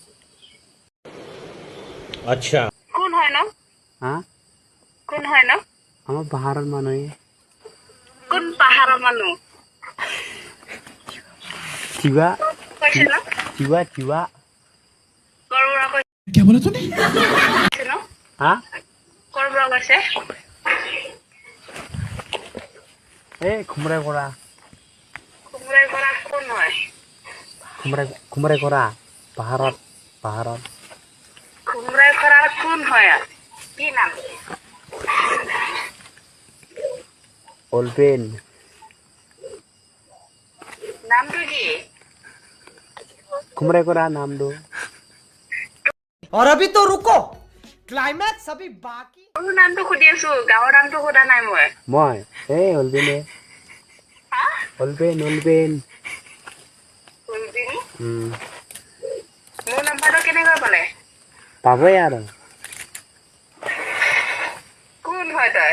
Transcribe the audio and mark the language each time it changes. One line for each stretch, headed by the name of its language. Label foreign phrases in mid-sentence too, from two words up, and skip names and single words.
Hindi: अच्छा
Assamese: কোন হয় ন হা কোন হয় ন আমাৰ পাহাৰৰ মানুহ কোন পাহাৰৰ মানুহ চিৱা কৈছে ন চিৱা চিৱা কৰ পৰা
Hindi: क्या बोला तूने
Assamese: কৈছে ন হা কৰ পৰা কৈছে এই খুমৰাই কৰা কোমৰাই পৰা কোন হয় খুমৰাই কৰা পাহাৰত কোমৰাই পৰা কোন হয় কি নাম অলপেন নামটো কি খুমৰাই কৰা নামটো
Hindi: और अभी तो रुको क्लाइमैक्स अभी बाकी
Assamese: তোৰ নামটো সুধি আছো গাঁৱৰ নামটো সোধা নাই মই এই অলপেনে হা অলপেন কুলবিনী মোৰ মোৰ নাম্বাৰটো কেনেকৈ পালে পাবই আৰু কোন হয় তই